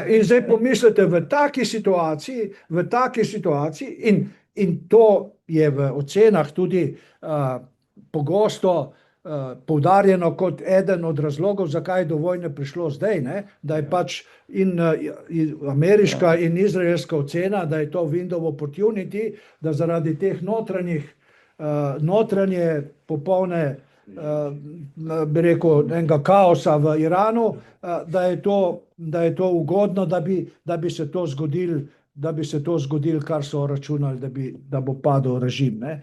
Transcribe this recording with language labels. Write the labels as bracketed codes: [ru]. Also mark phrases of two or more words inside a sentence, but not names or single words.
[sl] In zdaj pomislite, v taki situaciji, in to je v ocenah tudi pogosto poudarjeno kot eden od razlogov, zakaj je do vojne prišlo zdaj, ne? Da je pač in ameriška in izraelska ocena, da je to [en] window opportunity, [sl] da zaradi teh notranje popolne, bi rekel, enega kaosa v Iranu, da je to ugodno, da bi se to zgodilo, kar so računali, da bo padel režim, ne?